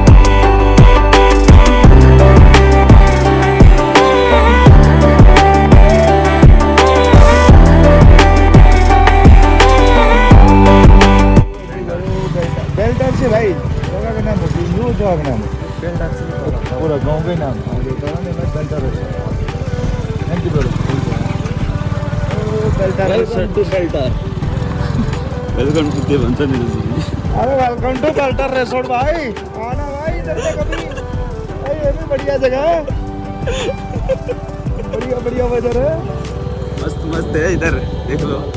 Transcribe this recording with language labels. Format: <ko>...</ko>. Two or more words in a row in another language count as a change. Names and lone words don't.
<ne>बेल्टार चाहिँ भाइ जग्गाको नाम हो कि यो जग्गाको नाम हो बेल्टार चाहिँ पुरा गाउँकै नाम हो तर नि बेल्टार रहेछ</ne> <en>thank you bro</en> <ne>बेल्टार</ne> <en>welcome to</en> <ne>के भन्छ नि</ne> <hi>अरे</hi> <en>welcome to</en> <hi>बेल्टार रेसोर्ट भाई आना भाई इधर से कभी भाई ये भी बढ़िया जगह है बढ़िया वेदर है मस्त है इधर देख लो</hi>